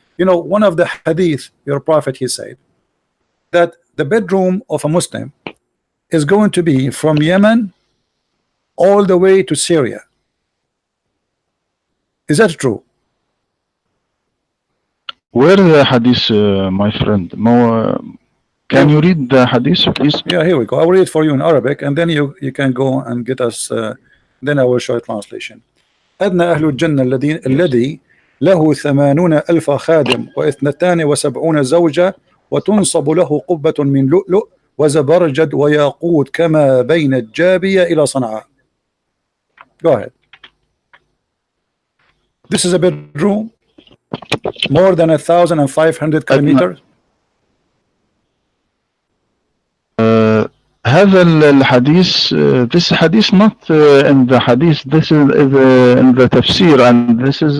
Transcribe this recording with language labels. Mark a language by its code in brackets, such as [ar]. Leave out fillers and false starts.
[en] One of the hadith, your prophet, he said that the bedroom of a Muslim is going to be from Yemen all the way to Syria. Is that true? Where the hadith, my friend? Can you read the hadith, please? Yeah, here we go. I will read it for you in Arabic, and then you can go and get us. Then I will show a translation. [ar] أدنى أهل الجنة الذي له 80,000 خادم و72 زوجة وتنصب له قبة من لؤلؤ وزبرجد وياقوت كما بين الجابية إلى صنعاء. [en] Go ahead. This is a bedroom more than 1,500 kilometers. [ar] هذا الحديث [en] this hadith not in the hadith, this is in the tafsir, and this is